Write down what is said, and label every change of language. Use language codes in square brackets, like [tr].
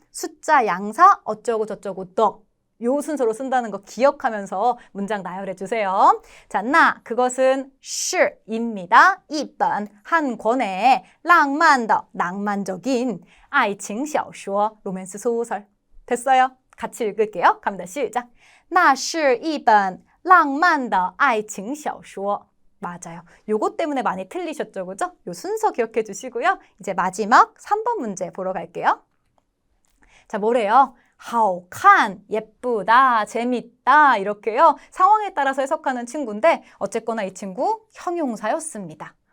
[ko] 숫자 양사 어쩌고 저쩌고 더. 요 순서로 쓴다는 거 기억하면서 문장 나열해 주세요. 자, 그것은 是입니다. 一本 한 권의 浪漫的 낭만적인 爱情小说 로맨스 소설. 됐어요? 같이 읽을게요. 갑니다. 시작. [zh] 那是一本浪漫的爱情小说. [ko] 맞아요. 요것 때문에 많이 틀리셨죠, 그죠? 요 순서 기억해 주시고요. 이제 마지막 3번 문제 보러 갈게요. 자, 뭐래요? 好看, 예쁘다, 재밌다 이렇게요. 상황에 따라서 해석하는 친구인데 어쨌거나 이 친구 형용사였습니다.